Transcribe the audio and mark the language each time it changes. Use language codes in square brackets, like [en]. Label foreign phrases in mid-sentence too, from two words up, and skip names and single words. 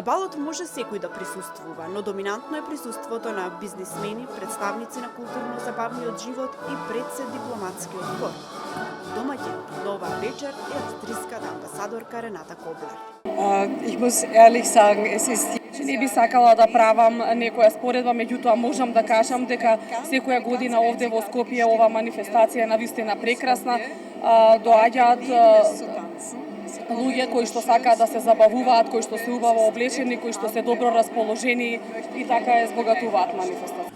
[mk] Балот може секој да присуствува, но доминантно е присуството на бизнисмени, представници на културно-забавниот живот и председ дипломатскиот двор. Домаќин на оваа вечер е австриската амбасадорка Рената Коблер. [de] Ich muss ehrlich sagen, es ist [mk] не би сакала да правам некоја споредба, меѓутоа можам да кажам дека секоја година овде во Скопје ова манифестација е навистина прекрасна. Доаѓаат луѓе кои што сакаат да се забавуваат, кои што се убаво облечени, кои што се добро расположени и така е збогатуваат манифестација.